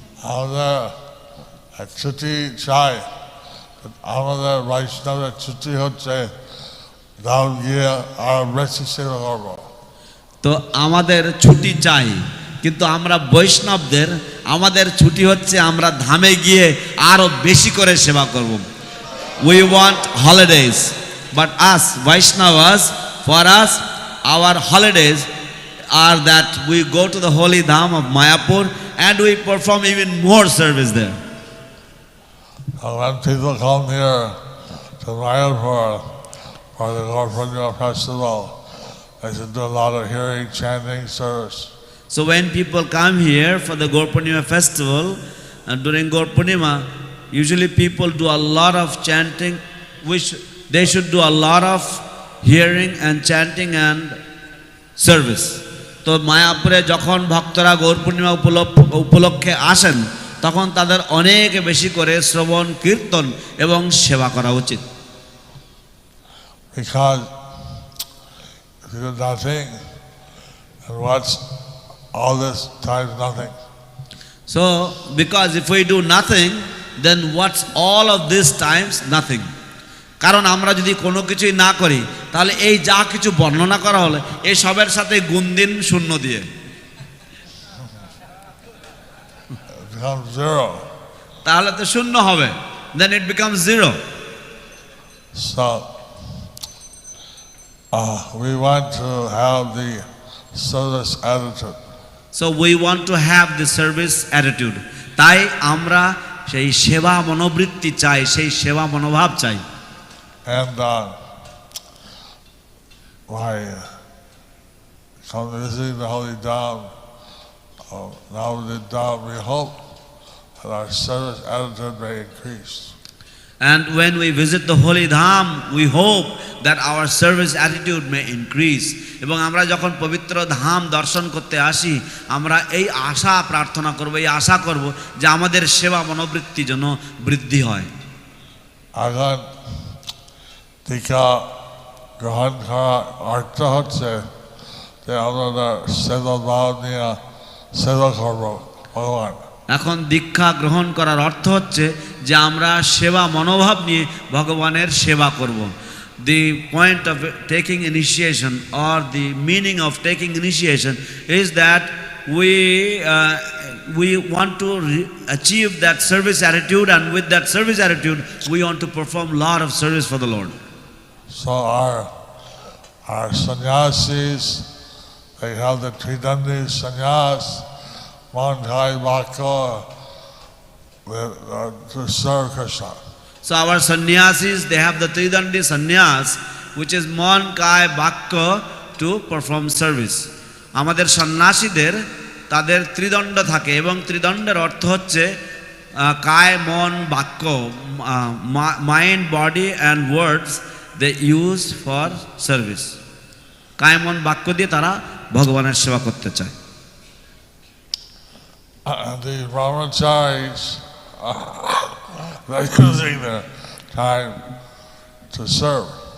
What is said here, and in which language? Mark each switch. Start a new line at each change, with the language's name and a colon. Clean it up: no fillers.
Bangla: আমাদের ছুটি চাই, আমাদের বৈষ্ণবের ছুটি হচ্ছে ধাম গিয়ে আর বেশি সেবা করবো। তো আমাদের ছুটি চাই, কিন্তু আমরা বৈষ্ণবদের আমাদের ছুটি হচ্ছে আমরা ধামে গিয়ে আরো বেশি করে সেবা করব।
English: We want holidays, but us Vaishnavas, for us our holidays are that we go to the holy dham of Mayapur and we perform even more service there. When people come here to Mayapur for the Gaur Purnima festival, they should do a lot of hearing, chanting, service. So when people come here for the Gaur Purnima festival, during Gaur Purnima, usually people do a lot of chanting, which they should do a lot of hearing and chanting and service.
Bangla: তো মায়াপুরে যখন ভক্তরা গৌর পূর্ণিমা উপলক্ষে আসেন, তখন তাদের অনেক বেশি করে শ্রবণ কীর্তন এবং সেবা করা উচিত।
English: Because if you do nothing, and what's all this time nothing? So because if we do nothing, then what's all of these times nothing?
Bangla: কারণ আমরা যদি কোনো কিছুই না করি, তাহলে এই যা কিছু বর্ণনা করা হলো এই সবের সাথে গুণ দিন শূন্য দিয়ে
English: zero.
Bangla: তাহলে তো শূন্য হবে,
English: then it becomes zero. So we want to have the service attitude. So we want to have the service attitude.
Bangla: তাই আমরা সেই সেবা মনোবৃত্তি চাই, সেই সেবা মনোভাব চাই।
English: And by come visiting the holy dham, now the dham, we hope that our service attitude may increase. And when we visit the holy dham, we hope that our service attitude may increase.
Bangla: এবং আমরা যখন পবিত্র ধাম দর্শন করতে আসি, আমরা এই আশা প্রার্থনা করব, এই আশা করব যে আমাদের সেবা মনোবৃত্তি যেন বৃদ্ধি হয়। এখন দীক্ষা গ্রহণ করার অর্থ হচ্ছে যে আমরা সেবা ভাব নিয়ে সেবা করব ভগবান। এখন দীক্ষা গ্রহণ করার অর্থ হচ্ছে যে আমরা সেবা মনোভাব নিয়ে ভগবানের সেবা করব।
English: The point of taking initiation or the meaning of taking initiation is that we want to achieve that service attitude, and with that service attitude we want to perform a lot of service for the Lord. So our sannyasis, they have the Tridandi sannyas, man, kai, bhakya, to serve Krishna. So our sannyasis, they have the Tridandi sannyas, which is man, kai, bhakya, to perform service.
Bangla: আমাদের সন্ন্যাসীদের তাদের ত্রিদণ্ড থাকে, এবং ত্রিদণ্ডের অর্থ হচ্ছে কায়, মন, বাক্য,
English: Mind, body and words they use for service.
Bangla: কায়, মন, বাক্য দিয়ে তারা ভগবানের সেবা করতে চায়।
English: The brahmacharis, they're using their time to serve.